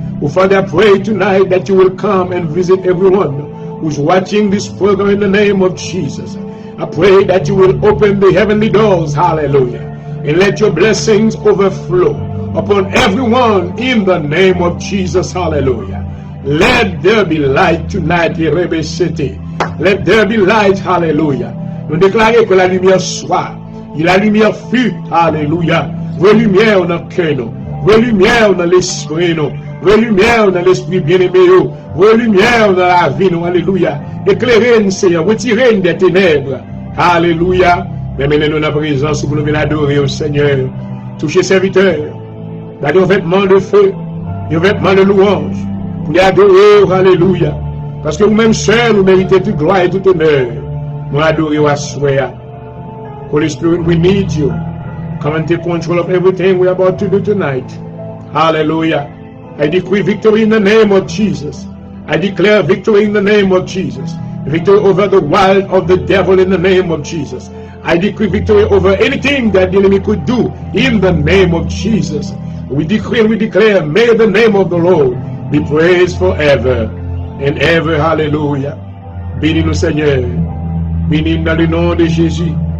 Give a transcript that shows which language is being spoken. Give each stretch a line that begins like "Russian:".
English: Oh, Father, I pray tonight that you will come and visit everyone who's watching this program in the name of Jesus. I pray that you will open the heavenly doors, hallelujah, and let your blessings overflow upon everyone in the name of Jesus, hallelujah. Let there be light tonight, Rebe City. Let there be light, hallelujah.
French: Nous déclarons que la lumière soit, et la lumière fut, hallelujah. Vos lumières dans le cœur, vos lumières dans l'esprit, vos lumières dans l'esprit bien-aimé, vos lumières dans la vie, alléluia. Éclairez-nous, Seigneur, retirez-nous des ténèbres, alléluia. Mais maintenant, nous, la présence, vous nous venez adorer au Seigneur. Touchez serviteurs, donnez un vêtement de feu, un vêtement de louange, pour les adorer, alléluia. Parce que vous-même seuls, vous méritez toute gloire et tout honneur. Nous adorons à soi.
English: Holy Spirit, we need you. Come and take control of everything we're about to do tonight. Hallelujah. I decree victory in the name of Jesus. I declare victory in the name of Jesus. Victory over the wild of the devil in the name of Jesus. I decree victory over anything that the enemy could do in the name of Jesus. We decree and we declare, may the name of the Lord be praised forever and ever.
French: Hallelujah. Bénis-nous, Seigneur. Bénis-nous dans le nom de Jésus.